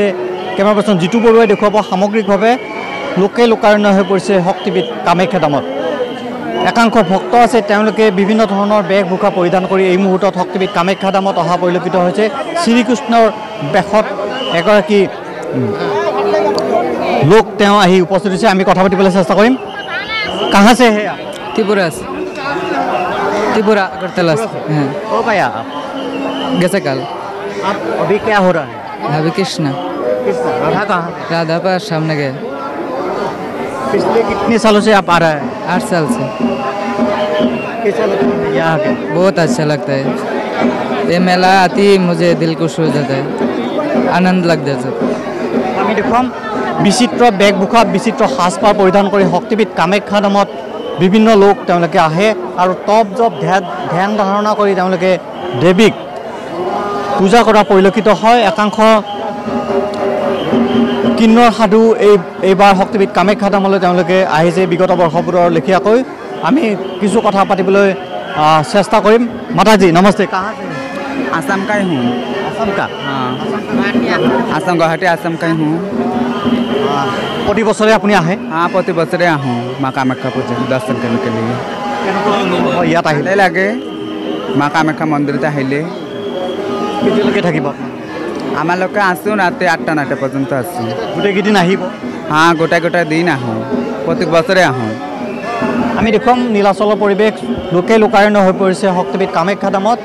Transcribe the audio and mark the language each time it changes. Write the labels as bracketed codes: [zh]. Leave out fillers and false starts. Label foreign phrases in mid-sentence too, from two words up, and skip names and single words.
[as] কেমেৰা পাৰ্চন জিতু বৰুৱাই দেখুৱাব সামগ্ৰিকভাৱে লোকে লোকাৰণ্য হৈ পৰিছে শক্তিপীঠ কামাখ্যা ধামত। একাংশ ভক্ত আছে, তেওঁলোকে বিভিন্ন ধৰণৰ বেশভূষা পৰিধান কৰি এই মুহূৰ্তত শক্তিপীঠ কামাখ্যা ধামত অহা পৰিলক্ষিত হৈছে। শ্ৰীকৃষ্ণৰ বেশত এগৰাকী লোক তেওঁ আহি উপস্থিত হৈছে। আমি কথা পাতিবলৈ চেষ্টা কৰিম। কাহা से है? [hi] त्रिपुरा से। त्रिपुरा अगरतला से। कब आया आप? कैसे कल? आप अभी क्या हो रहा है? अभी कृष्णा। राधा कहाँ? राधा पर सामने गए। पिछले कितने सालों से आप आ रहा है? 8 साल से। कैसा लगता है यहाँ आके? बहुत अच्छा लगता है। ये मेला आती मुझे दिल खुश हो जाता है, आनंद लग जाता है। [as] আমি দেখুৱাম বিচিত্ৰ বেশভূষা বিচিত্ৰ সাজপাৰ পৰিধান কৰি শক্তিপীঠ কামাখ্যা ধামত বিভিন্ন লোক তেওঁলোকে আহে আৰু তপ জপ ধ্যান ধাৰণা কৰি তেওঁলোকে দেৱীক পূজা কৰা পৰিলক্ষিত হয়। একাংশ কিন্নৰ সাধু এইবাৰ শক্তিপীঠ কামাখ্যা ধামলৈ তেওঁলোকে আহিছে বিগত বৰ্ষবোৰৰ লেখীয়াকৈ। আমি কিছু কথা পাতিবলৈ চেষ্টা কৰিম। [hi] माताजी नमस्ते। कहाँ से? आसाम का ही हूँ। आसाम का? हाँ, आसाम गुवाहाटी आसाम का ही हूँ। [as] प्रति बছৰে আপুনি আহে? [hi] हाँ, [as] প্ৰতি বছৰে [hi] आहूँ माँ कामाख्या पूजा दर्शन करने के लिए। [as] ইয়াত আহিলে ভালে লাগে মাँ कामाख्या মন্দিৰত আহিলে। কেতিয়ালৈকে থাকিব? আমালোকে আছোঁ ৰাতি 8টা পৰ্যন্ত আছোঁ। গোটেইকেইদিন আহিব? हाँ, গোটেই দিন আহোঁ, প্ৰতি বছৰে আহোঁ। আমি দেখুৱাম নীলাচলৰ পৰিৱেশ লোকে লোকাৰণ্য হৈ পৰিছে শক্তিপীঠ কামাখ্যা ধামত।